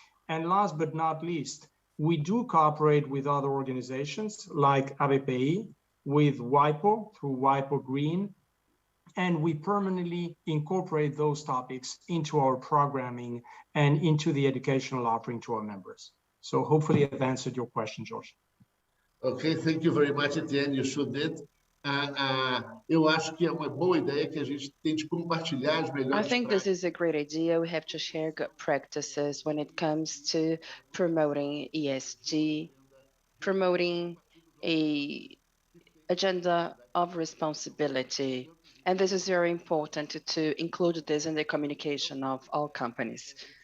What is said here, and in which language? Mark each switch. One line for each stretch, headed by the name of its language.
English: And last but not least, we do cooperate with other organizations like ABPI, with WIPO through WIPO Green, and we permanently incorporate those topics into our programming and into the educational offering to our members. So hopefully I've answered your question, George. Okay, thank you very much, Etienne. You sure did.
Portuguese: Eu acho que é uma boa ideia que a gente tente compartilhar as melhores
English: I think this is a great idea. We have to share good practices when it comes to promoting ESG, promoting a agenda of responsibility. And this is very important to include this in the communication of all companies.